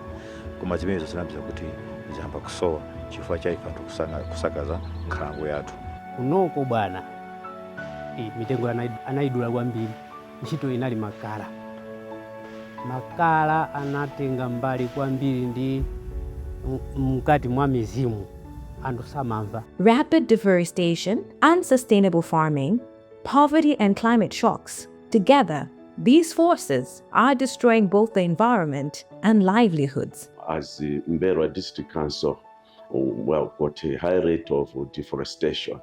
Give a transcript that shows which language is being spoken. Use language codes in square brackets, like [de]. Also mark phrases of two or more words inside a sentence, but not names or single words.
[ny] Koma zimene zinapeza kuti zihamba kusowa chifukwa cha ife kusakaza nkhalango yathu. Kunoko bwana mitengo anaidula kwambiri. Ntchito inali makala. Makala anatenga mbali kwambiri ndi mkati mwa mizimu anthu samamva. [en] Rapid deforestation, unsustainable farming, poverty and climate shocks. Together, these forces are destroying both the environment and livelihoods. As the Mberwa District Council, got a high rate of deforestation.